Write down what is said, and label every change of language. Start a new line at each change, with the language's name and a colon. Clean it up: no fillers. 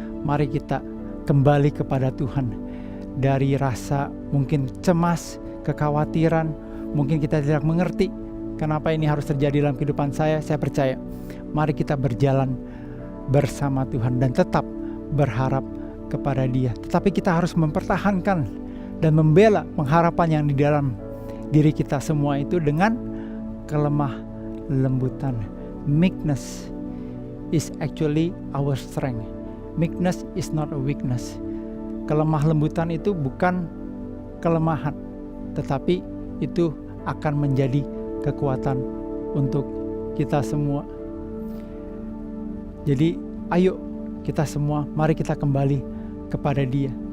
Indonesian: Mari kita kembali kepada Tuhan. Dari rasa mungkin cemas, kekhawatiran, mungkin kita tidak mengerti kenapa ini harus terjadi dalam kehidupan saya percaya mari kita berjalan bersama Tuhan dan tetap berharap kepada Dia. Tetapi kita harus mempertahankan dan membela pengharapan yang di dalam diri kita semua itu dengan kelemah lembutan.
English: Meekness is actually our strength. Meekness is not a weakness.
Indonesian: Kelemah lembutan itu bukan kelemahan, tetapi itu akan menjadi kekuatan untuk kita semua. Jadi ayo kita semua, mari kita kembali kepada Dia.